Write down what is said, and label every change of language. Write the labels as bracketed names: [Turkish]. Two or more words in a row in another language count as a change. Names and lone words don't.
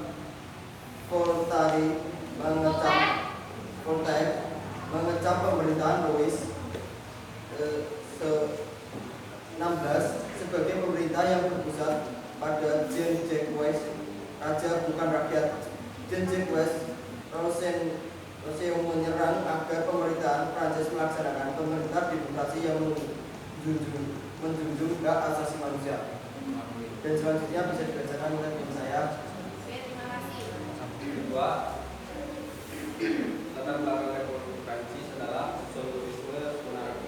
[Indonesian] Voltaire mengecam pemerintahan Louis ke-16 sebagai pemerintah yang berpusat pada Jean-Jacques, raja bukan rakyat. Jean-Jacques Rousseau menyerang agar pemerintahan Prancis melaksanakan pemerintah demokrasi yang menjunjung hak asasi manusia. Dan selanjutnya bisa dibacakan oleh tim saya. Oke, terima kasih. Kedua, latar belakang Republik Prancis adalah sosialisme monarki.